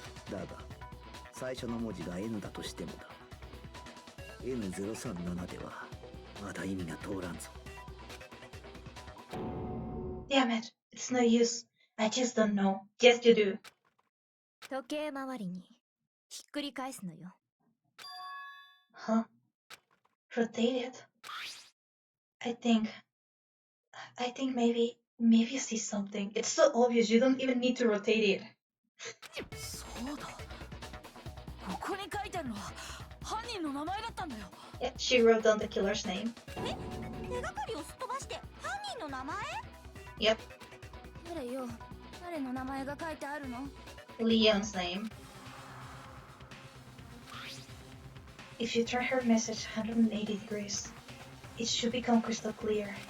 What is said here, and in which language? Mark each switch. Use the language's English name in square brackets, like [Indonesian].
[Japanese] だが最初の文字が N だとしてもだ。N037 ではまだ意味が通らんぞ。 [English] Damn it, it's no use. I just don't know. Yes, you do. [Japanese] 時計回りにひっくり返すのよ。 [English] Huh? Rotate it? I think maybe you see something. It's so obvious, you don't even need to rotate it. [Japanese] そうだ。ここに書いてあるのは犯人の名前だったんだよ。 [English] Yeah, she wrote down the killer's name. [Japanese] 手がかりをすっ飛ばして犯人の名前？ [English] Yep, [Japanese] 誰よ、誰の名前が書いてあるの？ [English] Leon's name. If you turn her message 180 degrees, it should become crystal clear.